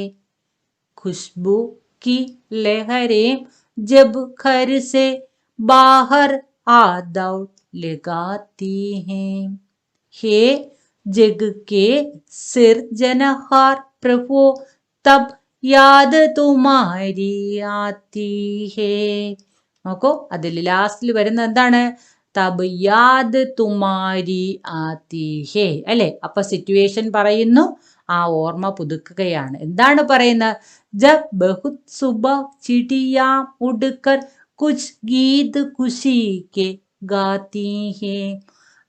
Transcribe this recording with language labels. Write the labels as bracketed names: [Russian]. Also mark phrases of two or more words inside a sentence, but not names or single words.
[Hindi] खुशबू की लहरें जब घर से बाहर आ दौड़ लगाती हैं. हे जग के सिरजनहार प्रभु तब याद तुम्हारी आती है. [Malayalam] നോക്കൂ, അതിൽ ലാസ്റ്റിൽ വരുന്ന എന്താണ്? [Hindi] तब याद तुम्हारी आती है [Malayalam] അല്ലെ. അപ്പൊ സിറ്റുവേഷൻ പറയുന്നു, ആ ഓർമ്മ പുതുക്കുകയാണ്. എന്താണ് പറയുന്നത്? [Hindi] जब बहुत सुबह चिड़िया उड़कर कुछ गीत ख़ुशी के गाती है.